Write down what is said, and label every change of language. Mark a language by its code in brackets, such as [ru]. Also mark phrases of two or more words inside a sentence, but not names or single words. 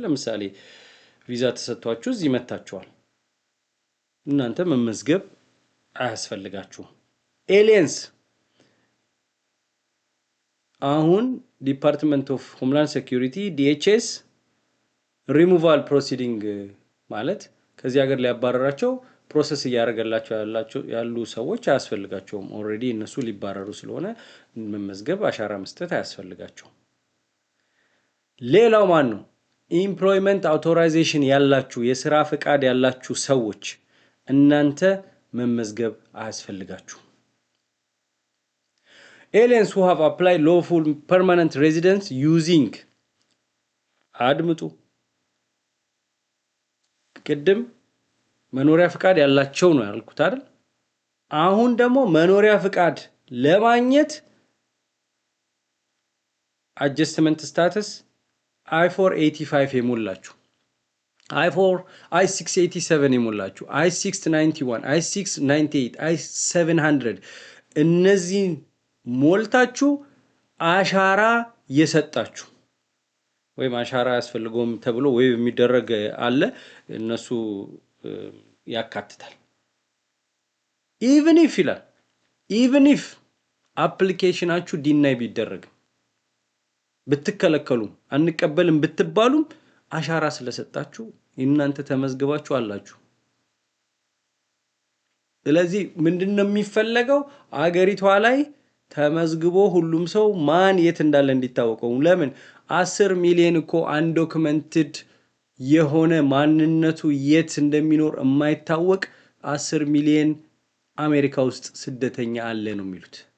[am] ለምሳሌ ቪዛ ተሰጥቷችሁ እዚህ መታችኋል፣ እናንተ መመዝገብ አያስፈልጋችሁም። ኤሊየንስ አሁን ዲፓርትመንት ኦፍ ሆምላንድ ሴኩሪቲ DHS [en] removal proceeding [am] ማለት ከዚህ ሀገር ሊያባረራቸው ፕሮሰስ እያደረገላቸው ያሉ ሰዎች አያስፈልጋቸውም። ኦልሬዲ እነሱ ሊባረሩ ስለሆነ መመዝገብ አሻራ መስጠት አያስፈልጋቸውም። ሌላው ማን ነው? [en] employment authorization [am] ያላችሁ የሥራ ፍቃድ ያላችሁ ሰዎች እናንተ መመዝገብ አያስፈልጋችሁ። [en] aliens who have applied lawful permanent residence using [am] አድምጡ። ቅድም መኖሪያ ፍቃድ ያላቸው ነው ያልኩት አይደል? አሁን ደግሞ መኖሪያ ፍቃድ ለማግኘት [en] adjustment status [am] I-485 የሞላችሁ i4 i687 የሞላችሁ i691 i698 i700 እነዚህ ሞልታችሁ አሻራ የሰጣችሁ ወይም አሻራ ያስፈልገውም ተብሎ ወይ የሚደረግ አለ እነሱ ያካትታል [en] even if [am] አፕሊኬሽናችሁ ዲናይ ቢደረግ ብትከለከሉ አንቀበልም ብትባሉም አሻራ ስለሰጣችሁ እናንተ ተመዝግባችሁ አላችሁ ስለዚህ ምንድነው የሚፈልገው አገሪቷ ላይ ተመዝግቦ ሁሉም ሰው ማን የት እንዳለ እንዲታወቀው ለምን 10 ሚሊዮን እኮ አንዶክመንትድ የሆነ ማንነቱ የት እንደሚኖር የማይታወቅ 10 ሚሊዮን አሜሪካ ውስጥ ስደተኛ አለ ነው የሚሉት